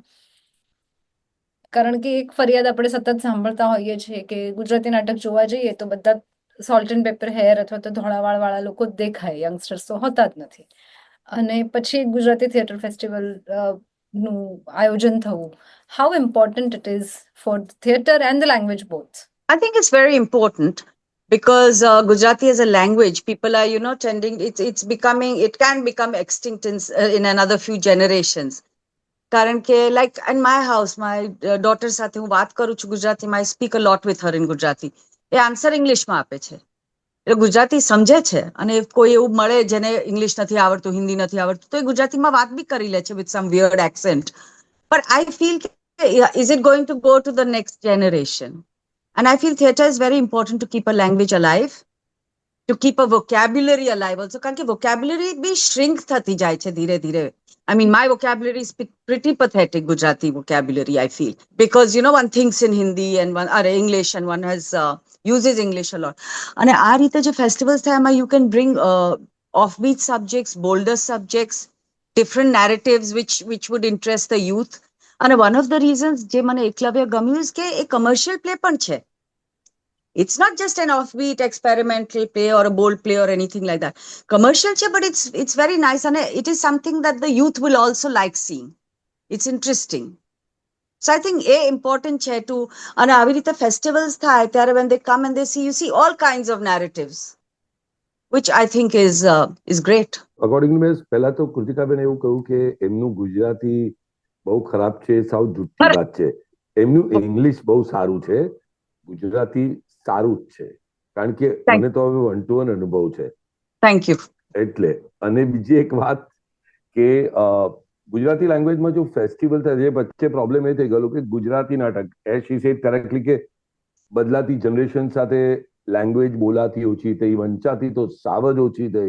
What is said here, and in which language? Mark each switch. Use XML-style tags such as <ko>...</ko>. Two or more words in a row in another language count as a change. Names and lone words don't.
<gu>કારણ કે એક ફરિયાદ આપણે સતત સાંભળતા હોઈએ છીએ કે ગુજરાતી નાટક જોવા જઈએ તો બધા</gu> <en>salt and pepper hair</en> <gu>અથવા તો ધોળાવાળ વાળા લોકો જ દેખાય, યંગસ્ટર્સ તો હોતા જ નથી. અને પછી ગુજરાતી થિયેટર ફેસ્ટિવલ નું આયોજન થવું,</gu> <en>how important it is for theatre and the language both? I think it's very important because Gujarati as a language, people are, tending, it can become extinct in another few generations.</en> <gu>કારણ કે</gu> <en>like in my house, my daughter</en> <gu>સાથે હું વાત કરું છું ગુજરાતીમાં,</gu> <en>I speak a lot with her in Gujarati.</en> <gu>એ આન્સર ઇંગ્લિશમાં આપે છે. એટલે ગુજરાતી સમજે છે અને કોઈ એવું મળે જેને ઇંગ્લિશ નથી આવડતું, હિન્દી નથી આવડતું, તો એ ગુજરાતીમાં વાત બી કરી લે છે</gu> <en>with some weird accent. But I feel, is it going to go to the next generation? And I feel theatre is very important to keep a language alive. to keep a vocabulary alive also.</en> <gu>કારણ કે vocabulary બી shrink થતી જાય છે ધીરે ધીરે.</gu> <en>I mean, my vocabulary is pretty pathetic, Gujarati vocabulary, I feel. Because, you know, one thinks in Hindi and one, or English, and one has uses English a lot. And</en> <gu>આ રીતે જે</gu> <en>festivals</en> <gu>થાય એમાં</gu> <en>you can bring offbeat subjects, bolder subjects, different narratives which would interest the youth. And one of the reasons</en> <gu>જે મને એકલવ્ય ગમ્યું</gu> <en>is</en> <gu>કે એ</gu> <en>commercial play</en> <gu>પણ છે.</gu> <en>It's not just an offbeat experimental play or a bold play or anything like that. Commercial છે, but it's very nice and it is something that the youth will also like seeing. It's interesting. So I think important છે to,</en> <gu>અને આવી રીતે</gu> <en>festivals</en> <gu>થાય ત્યારે</gu> <en>when they come and they see, you see all kinds of narratives, which I think is great.</en> <gu>અકોર્ડિંગલી મેં પહેલા તો કૃતિકાબેન એવું કહ્યું કે એમનું ગુજરાતી બહુ ખરાબ છે, સાવ જુઠ્ઠી વાત છે. એમનું ઇંગ્લિશ બહુ સારું છે, ગુજરાતી સારું જ છે, કારણ કે મને તો હવે 1-to-1 અનુભવ છે.</gu> <en>thank you.</en> <gu>એટલે અને બીજી એક વાત કે ગુજરાતી લેંગ્વેજમાં જો ફેસ્ટિવલ થાય જે વચ્ચે પ્રોબ્લેમ એ થઈ ગયેલો કે ગુજરાતી નાટક</gu> <en>as she said correctly</en> <gu>કે બદલાતી જનરેશન સાથે લેંગ્વેજ બોલાતી ઓછી થઈ, વંચાતી તો સાવ જ ઓછી થઈ.</gu>